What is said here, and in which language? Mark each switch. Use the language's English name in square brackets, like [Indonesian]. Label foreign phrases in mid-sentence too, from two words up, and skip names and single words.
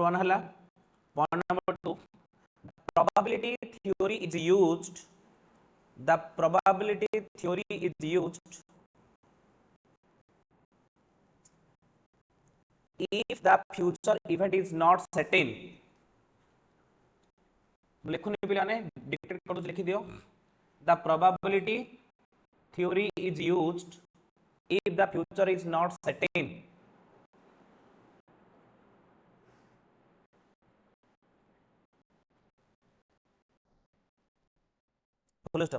[English] 1 hela, point number 2, probability theory is used, the probability theory is used if the future event is not certain. [Odia] ଲିଖୁନି ପିଲାନେ ଡିକ୍ଟେଟ କର ଲିଖି ଦିଅ। [English] The probability theory is used if the future is not certain. Full stop.